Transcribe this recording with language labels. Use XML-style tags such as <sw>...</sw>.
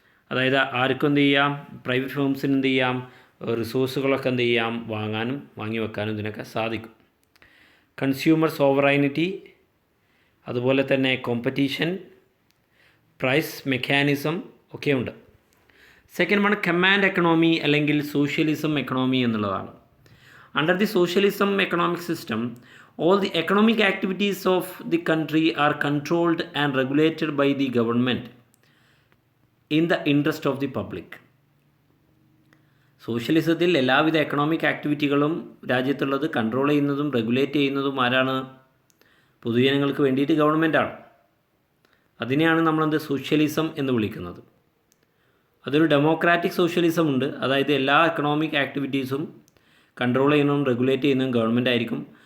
<ml>അതായത് ആർക്കും എന്ത് ചെയ്യാം, പ്രൈവറ്റ് ഫേംസിന് എന്ത് ചെയ്യാം, റിസോഴ്സുകളൊക്കെ എന്ത് ചെയ്യാം, വാങ്ങാനും വാങ്ങി വെക്കാനും ഇതിനൊക്കെ സാധിക്കും. കൺസ്യൂമർ സോവറൈനിറ്റി, അതുപോലെ തന്നെ കോമ്പറ്റീഷൻ, പ്രൈസ് മെക്കാനിസം ഒക്കെ ഉണ്ട്. സെക്കൻഡ് വൺ കമാൻഡ് എക്കണോമി അല്ലെങ്കിൽ സോഷ്യലിസം എക്കണോമി എന്നുള്ളതാണ്.</ml> <en>Under the socialism economic system all the economic activities of the country are controlled and regulated by the government in the interest of the public.</en> <ml>സോഷ്യലിസത്തിൽ എല്ലാവിധ economic ആക്ടിവിറ്റികളും രാജ്യത്തുള്ളത് control ചെയ്യുന്നതും regulate ചെയ്യുന്നതും ആരാണ്? പൊതുജനങ്ങൾക്ക് വേണ്ടിയിട്ട് ഗവൺമെൻറ്റാണ്. അതിനെയാണ് നമ്മളെന്ത് സോഷ്യലിസം എന്ന് വിളിക്കുന്നത്. അതൊരു ഡെമോക്രാറ്റിക് സോഷ്യലിസം ഉണ്ട്. അതായത് എല്ലാ എക്കണോമിക് ആക്ടിവിറ്റീസും കൺട്രോൾ ചെയ്യുന്നതും റെഗുലേറ്റ് ചെയ്യുന്നതും ഗവൺമെൻറ് ആയിരിക്കും.</ml>